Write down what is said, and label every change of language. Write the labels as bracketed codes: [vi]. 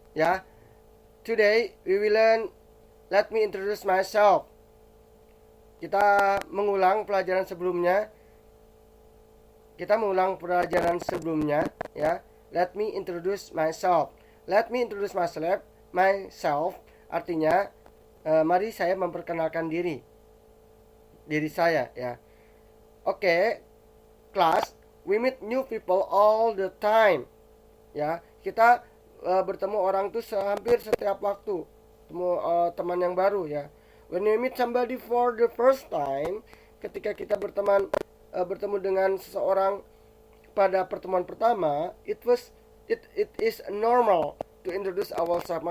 [en] Yeah, today we will learn. Let me introduce myself. [id] Kita mengulang pelajaran sebelumnya. Kita mengulang pelajaran sebelumnya. [en] Ya, let me introduce myself. Let me introduce myself. [id] Myself artinya, mari saya memperkenalkan diri saya. [en] Ya, oke. Kelas, we meet new people all the time. [id] Ya, kita bertemu orang tuh hampir setiap waktu, temu teman yang baru ya. [en] When we meet somebody for the first time, [id] ketika kita bertemu dengan seseorang pada pertemuan pertama, [en] it is normal to introduce ourselves.